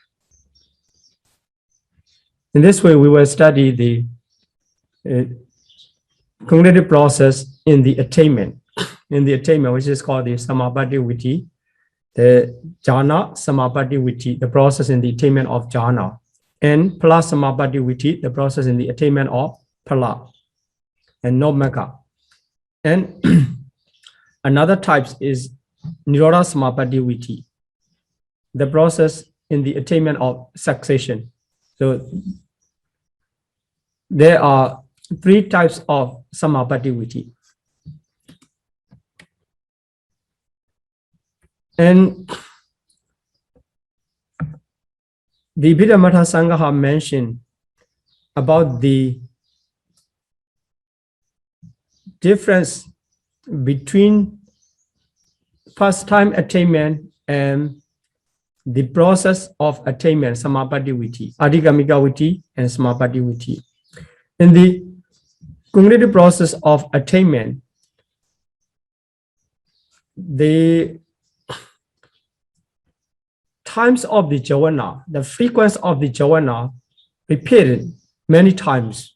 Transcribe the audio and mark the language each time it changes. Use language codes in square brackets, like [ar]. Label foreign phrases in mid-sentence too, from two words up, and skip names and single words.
[en] In this way, we will study the cognitive process in the attainment, which is called the [pi] samapatti viti, [en] the [pi] jhana samapatti viti, [en] the process in the attainment of jhana, and [pi] phala samapatti viti, [en] the process in the attainment of phala, and no magga. And another type is [pi] nirodha samapatti viti, [en] the process in the attainment of succession. So there are 3 types of [pi] samapatti viti. [en] And the Abhidhamma Sangha mentioned about the difference between first time attainment and the process of attainment, [pi] samapatti viti, adhigamika viti, and samapatti viti. [en] In the cognitive process of attainment, the times of the jhana, the frequency of the jhana repeated many times.